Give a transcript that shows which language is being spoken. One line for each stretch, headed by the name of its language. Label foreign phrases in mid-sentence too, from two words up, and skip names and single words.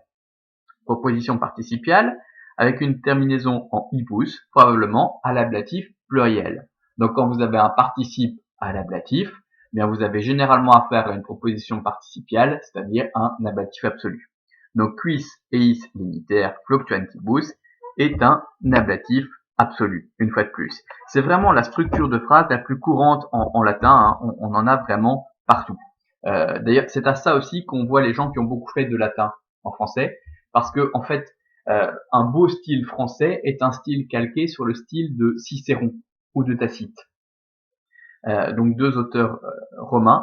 French: Proposition participiale avec une terminaison en ibus, probablement à l'ablatif pluriel. Donc quand vous avez un participe à l'ablatif, bien vous avez généralement affaire à une proposition participiale, c'est-à-dire un ablatif absolu. Donc
Latin: quis eis leniter fluctuantibus
French: est un ablatif absolu, une fois de plus. C'est vraiment la structure de phrase la plus courante en latin, on en a vraiment partout. D'ailleurs, c'est à ça aussi qu'on voit les gens qui ont beaucoup fait de latin en français, parce que en fait, un beau style français est un style calqué sur le style de Cicéron ou de Tacite, donc deux auteurs romains.